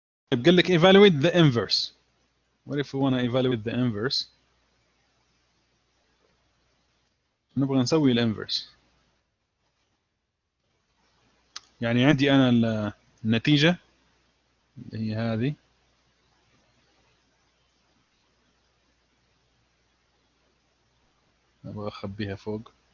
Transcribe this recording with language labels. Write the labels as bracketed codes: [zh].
[ar] طيب قال لك [en] evaluate the inverse. What if we want to evaluate the inverse؟ [ar] نبغى نسوي الانفرس. يعني عندي انا النتيجة اللي هي هذه، ابغى اخبيها فوق.